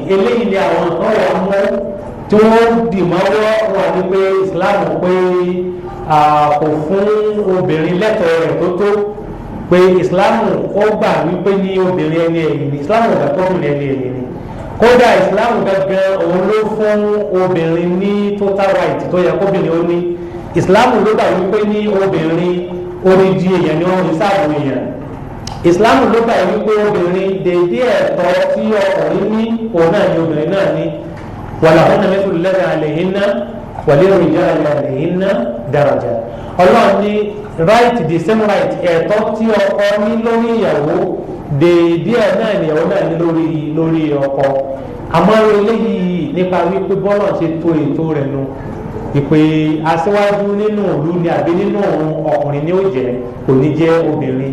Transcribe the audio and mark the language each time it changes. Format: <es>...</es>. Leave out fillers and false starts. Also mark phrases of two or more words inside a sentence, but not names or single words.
<yo>Eléyìí ni àwọn nǹkan wà mú tí wọ́n dì mọ́wọ́ wà ní pé Islam pé kò fún obìnrin lẹ́tọ̀ọ́ rẹ̀ tó pé Islam ó gbà wípé ní obìnrin ẹni ẹ̀yìn ni Islam ò gbà tóbìnrin ẹni ẹ̀yìn ni. Kódà Islam gangan òun ló fún obìnrin ní</yo> <en>total right</en> <yo>tó yẹ kóbìnrin ó ní. Islam ló gbà wípé ní obìnrin orídìí èèyàn ni wọ́n ń sáàbù èèyàn. Islam ló gbà wípé obìnrin dédé ẹ̀tọ́ tí ọkùnrin ní òun náà ni obìnrin náà ní.</yo> <ar>ولهن مثل الذي عليهن وللرجال عليهن درجة.</ar> <yo>Ọlọ́run ní</yo> <en>right the same right,</en> <yo>ẹ̀tọ́ tí ọkọ ní lórí ìyàwó dédé ẹ̀ náà ni ìyàwó náà ní lórí ọkọ. Àmọ́ eléyìí nípa wípé bọ́lọ̀ ṣe tó ètò rẹ̀ nu ìpè aṣíwájú nínú ìlú ni àbí nínú ọkùnrin ni ó jẹ́ kò ní jẹ́ obìnrin.</yo>